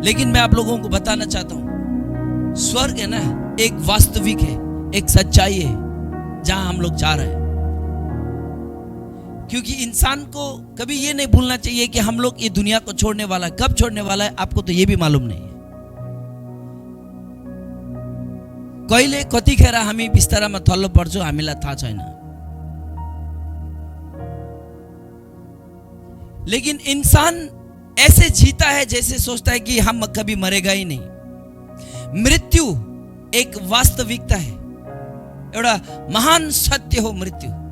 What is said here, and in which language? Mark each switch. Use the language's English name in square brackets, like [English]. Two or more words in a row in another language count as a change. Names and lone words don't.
[Hindi] लेकिन मैं आप लोगों को बताना चाहता हूं, स्वर्ग है ना, एक वास्तविक है, एक सच्चाई है जहां हम लोग जा रहे हैं। क्योंकि इंसान को कभी ये नहीं भूलना चाहिए कि हम लोग ये दुनिया को छोड़ने वाला है। कब छोड़ने वाला है आपको तो ये भी मालूम नहीं है। [Nepali] कहिले कतिखेर हामी बिस्तारामा थल्लो पर्छौँ हामीलाई थाहा छैन। [Hindi] लेकिन इंसान ऐसे जीता है जैसे सोचता है कि हम कभी मरेगा ही नहीं। मृत्यु एक वास्तविकता है, [Nepali] एउटा महान सत्य हो मृत्यु।